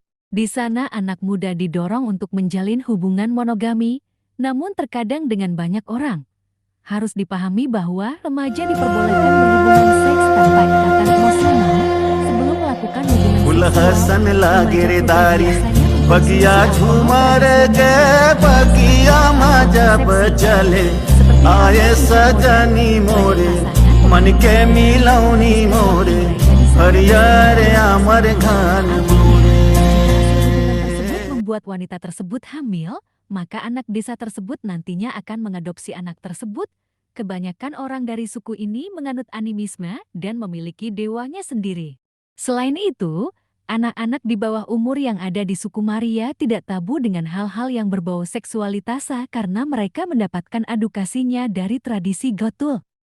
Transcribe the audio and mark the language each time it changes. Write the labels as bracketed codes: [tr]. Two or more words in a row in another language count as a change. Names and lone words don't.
[id] Di sana anak muda didorong untuk menjalin hubungan monogami, namun terkadang dengan banyak orang. Harus dipahami bahwa remaja diperbolehkan berhubungan seks tanpa ikatan emosional sebelum melakukan hubungan seksual. [bho] बगिया झूमर के बगिया जब चले आए सजनी मोरे मन के मिलौनी मोरे हरियर अमर घन मोरे. [id] Membuat wanita tersebut hamil, maka anak desa tersebut nantinya akan mengadopsi anak tersebut. Kebanyakan orang dari suku ini menganut animisme dan memiliki dewanya sendiri. Selain itu, anak-anak di bawah umur yang ada di suku Maria tidak tabu dengan hal-hal yang berbau seksualitas karena mereka mendapatkan edukasinya dari tradisi Gotul.